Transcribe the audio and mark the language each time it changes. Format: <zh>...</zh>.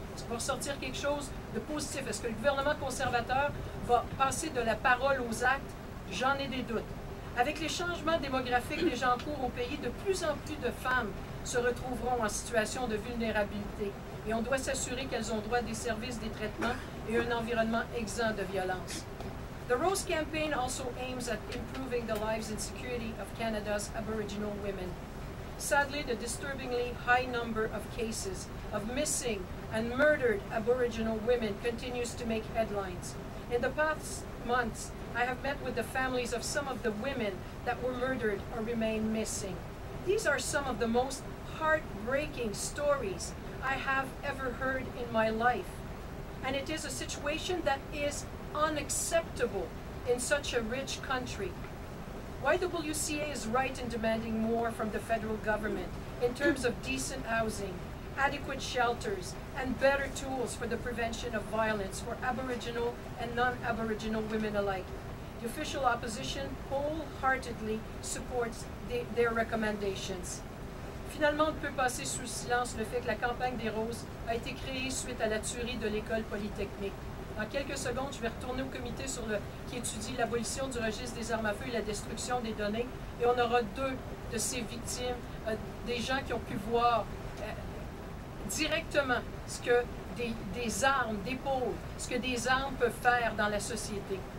<fr>Est-ce qu'il va ressortir quelque chose de positif? Est-ce que le gouvernement conservateur va passer de la parole aux actes? J'en ai des doutes. Avec les changements démographiques déjà en cours au pays, de plus en plus de femmes se retrouveront en situation de vulnérabilité. Et on doit s'assurer qu'elles ont droit à des services, des traitements et un environnement exempt de violence.</fr> <en>The Rose Campaign also aims at improving the lives and security of Canada's Aboriginal women. Sadly, the disturbingly high number of cases of missing and murdered Aboriginal women continues to make headlines. In the past months, I have met with the families of some of the women that were murdered or remain missing. These are some of the most heartbreaking stories I have ever heard in my life. And it is a situation that is unacceptable in such a rich country. YWCA is right in demanding more from the federal government in terms of decent housing, adequate shelters, and better tools for the prevention of violence for Aboriginal and non-Aboriginal women alike. The official opposition wholeheartedly supports their recommendations.</en> <fr>Finalement, on ne peut passer sous silence le fait que la campagne des Roses a été créée suite à la tuerie de l'école polytechnique. Dans quelques secondes, je vais retourner au comité qui étudie l'abolition du registre des armes à feu et la destruction des données. Et on aura 2 de ces victimes, des gens qui ont pu voir directement ce que des armes, des pôles, ce que des armes peuvent faire dans la société.</fr>